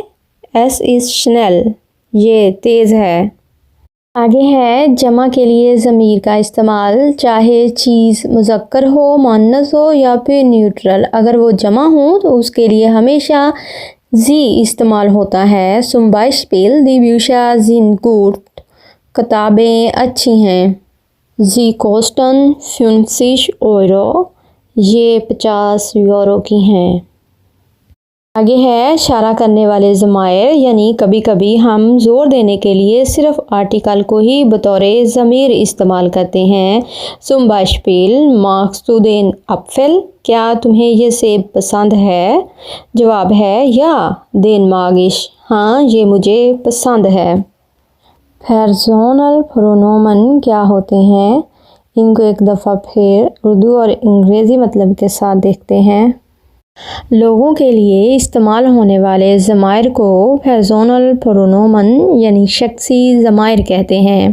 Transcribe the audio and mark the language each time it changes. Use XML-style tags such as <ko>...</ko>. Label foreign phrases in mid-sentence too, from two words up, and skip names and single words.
<de>Es ist schnell,</de> <ur>یہ تیز ہے. آگے ہے جمع کے لیے ضمیر کا استعمال، چاہے چیز مذکر ہو، مؤنث ہو یا پھر نیوٹرل. اگر وہ جمع ہو تو اس کے لیے ہمیشہ جی استعمال ہوتا ہے.</ur> <de>zum Beispiel die Bücher sind gut,</de> <ur>کتابیں اچھی ہیں.</ur> <de>Sie kosten 50 Euro,</de> <ur>یہ 50 یورو کی ہیں. آگے ہے اشارہ کرنے والے ضمائر، یعنی کبھی کبھی ہم زور دینے کے لیے صرف آرٹیکل کو ہی بطور ضمیر استعمال کرتے ہیں.</ur> <de>zum Beispiel magst du den Apfel,</de> <ur>کیا تمہیں یہ سیب پسند ہے. جواب ہے</ur> <de>ja den mag ich,</de> <ur>ہاں یہ مجھے پسند ہے.</ur> <de>Personal Pronomen</de> <ur>کیا ہوتے ہیں، ان کو ایک دفعہ پھر اردو اور انگریزی مطلب کے ساتھ دیکھتے ہیں. لوگوں کے لیے استعمال ہونے والے ضمائر کو</ur> <de>Personal Pronomen</de> <ur>یعنی شخصی ضمائر کہتے ہیں.</ur>